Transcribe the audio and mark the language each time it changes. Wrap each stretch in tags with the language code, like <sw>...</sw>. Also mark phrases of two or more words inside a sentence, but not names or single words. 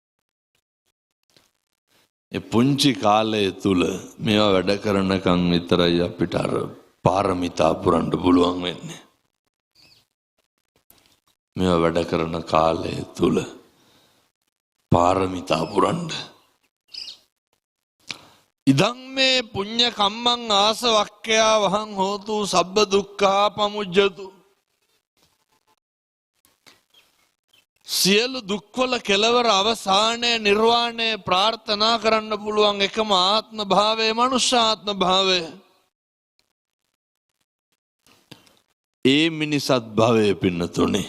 <si>ඒ පුංචි කාලය තුල මේවා වැඩ කරනකම් විතරයි අපිට අර පාරමිතා පුරන්න පුළුවන් වෙන්නේ. මේවා වැඩ කරන කාලය තුල පාරමිතා පුරන්න.</si> <pi>ඉදං මේ පුඤ්ඤ කම්මං ආසවක්ඛයා වහං හෝතු සබ්බ දුක්ඛා පමුජ්ජතු.</pi> <si>සියලු දුක්වල කෙලවර අවසානයේ නිර්වාණය ප්‍රාර්ථනා කරන්න පුළුවන් එකම ආත්ම භාවය මනුෂ්‍ය ආත්ම භාවය. ඒ මිනිසත් භවය පින්නතුනේ.</si>